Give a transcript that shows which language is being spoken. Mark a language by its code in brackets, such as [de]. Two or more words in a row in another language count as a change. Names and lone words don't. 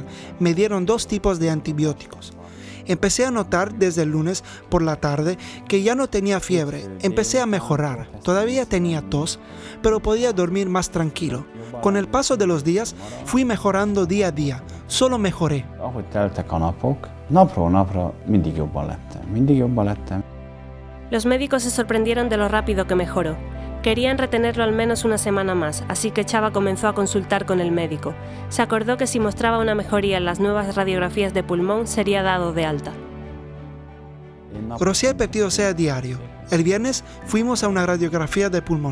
[es] Me dieron 2 tipos de antibióticos. Empecé a notar desde el lunes por la tarde que ya no tenía fiebre. Empecé a mejorar. Todavía tenía tos, pero podía dormir más tranquilo. Con el paso de los días, fui mejorando día a día. Solo mejoré. [hu] Ahogy teltek a napok, napról napra mindig jobban lettem. [es] Los médicos se sorprendieron de lo rápido que mejoró. Querían retenerlo al menos una semana más, así que Chava comenzó a consultar con el médico. Se acordó que si mostraba una mejoría en las nuevas radiografías de pulmón, sería dado de alta. Rocié el péptido C a diario. El viernes fuimos a una radiografía de pulmón.